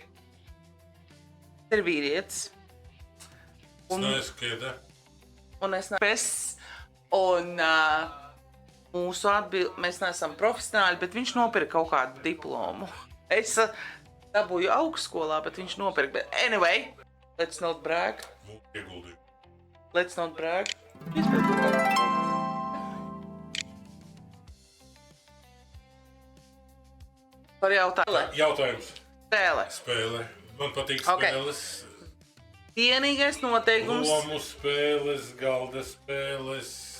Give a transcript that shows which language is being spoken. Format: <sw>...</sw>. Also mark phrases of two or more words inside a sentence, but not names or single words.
<lv>Ir vīrietis. Un es neesmu. Un mūsu atbild, mēs neesam profesionāļi, bet viņš nopirka kaut kādu diplomu. Es dabūju augstskolā, bet viņš nopirka.</lv> <en>But anyway, let's not brag. Let's not brag.</en> <lv>Par jautājumu. Jautājums. Spēle. Spēle. Man patīk Ok. spēles. Vienīgais noteikums. Lomu spēles, galda spēles.</lv>